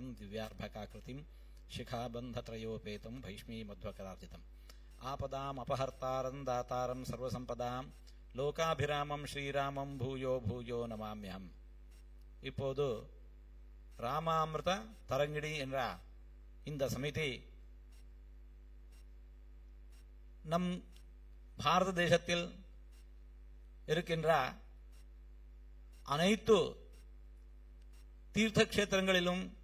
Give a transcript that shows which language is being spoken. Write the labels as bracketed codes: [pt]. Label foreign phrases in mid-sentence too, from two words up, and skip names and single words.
[sa] दिव्यार्भकाकृतिं शिखाबन्धत्रयोपेतं भैष्मीमध्वकरार्जितम् आपदाम् अपहर्तारं दातारं सर्वसंपदां लोकाभिरामं श्रीरामं भूयो भूयो नमाम्यहम्. [ta] இப்போது ராமாமிர்த தரங்கிணி என்ற இந்த சமிதி நம் பாரத தேசத்தில் இருக்கின்ற அனைத்து தீர்த்த க்ஷேத்திரங்களிலும்